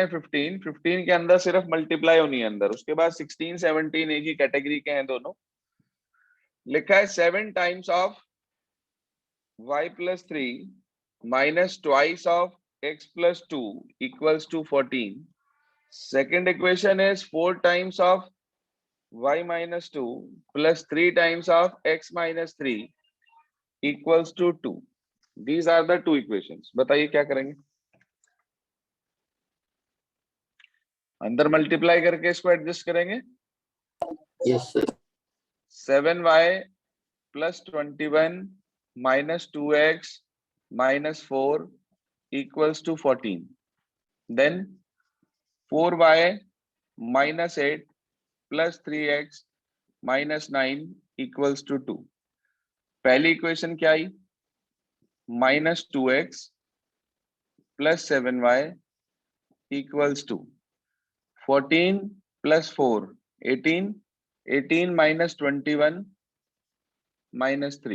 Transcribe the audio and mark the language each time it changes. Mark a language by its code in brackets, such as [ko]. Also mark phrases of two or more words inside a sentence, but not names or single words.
[hi] 15 के अंदर सिर्फ मल्टीप्लाई होनी है अंदर, उसके बाद 16 17 एक ही कैटेगरी के हैं दोनों। लिखा है [en] 7 times of y plus 3 minus twice of x plus 2 equals to 14. Second equation is 4 times of y minus 2 plus 3 times of x minus 3 equals to 2. These are the two equations. [hi] बताइए क्या करेंगे? अंदर मल्टीप्लाई करके इसको एडजस्ट करेंगे। [en] Yes, sir. 7y plus 21 minus 2x minus 4 equals to 14. Then 4y minus 8 plus 3x minus 9 equals to 2. [hi] पहली इक्वेशन क्या आई, [en] minus 2x plus 7y equals to 14 plus 4 18, 18 minus 21 minus 3.